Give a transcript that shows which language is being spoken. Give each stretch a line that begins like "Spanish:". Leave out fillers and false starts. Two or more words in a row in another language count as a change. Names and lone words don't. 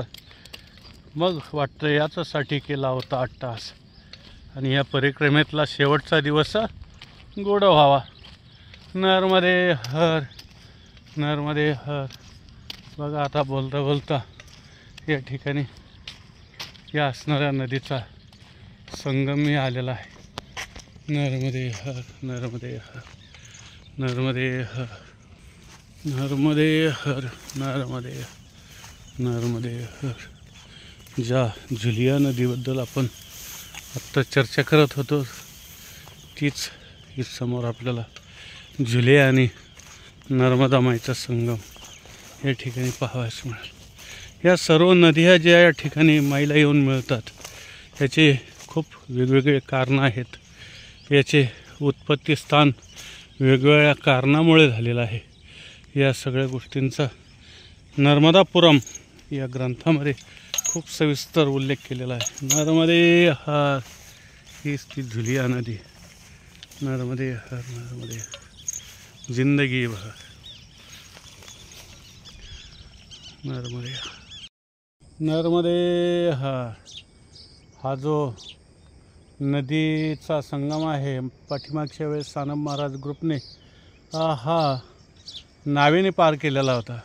Marathi: मग वाटतं याच्यासाठी केला होता 8 तास आणि या परिक्रमेतला शेवटचा दिवस गोड व्हावा. नर्मदे हर नर्मदे हर. बघा आता बोलता बोलता या ठिकाणी या असणाऱ्या नदीचा संगमही आलेला आहे. नर्मदे हर नर्मदे हर नर्मदे हर नर्मदे हर नर्मदे नर्मदे हर. ज्या झुलिया नदीबद्दल आपण आत्ता चर्चा करत होतो तीच ही समोर आपल्याला झुलिया आणि नर्मदा माईचा संगम या ठिकाणी पाहावयास मिळेल. या सर्व नद्या ज्या या ठिकाणी माईला येऊन मिळतात याचे खूप वेगवेगळे कारणं आहेत. याचे उत्पत्ती स्थान वेगवेगळ्या कारणामुळे झालेलं आहे. या सगळ्या गोष्टींचा नर्मदापुरम या ग्रंथामध्ये खूप सविस्तर उल्लेख केलेला आहे. नर्मदे हर हीच ती झुलिया नदी. नर्मदे हर नर्मदे हर
Hindi: जिंदगी भर.
Marathi: नर्मदे नर्मदे हर. हा जो नदीचा संगम आहे पाठीमागच्या वेळेस सानप महाराज ग्रुपने हा नावेने पार केलेला होता.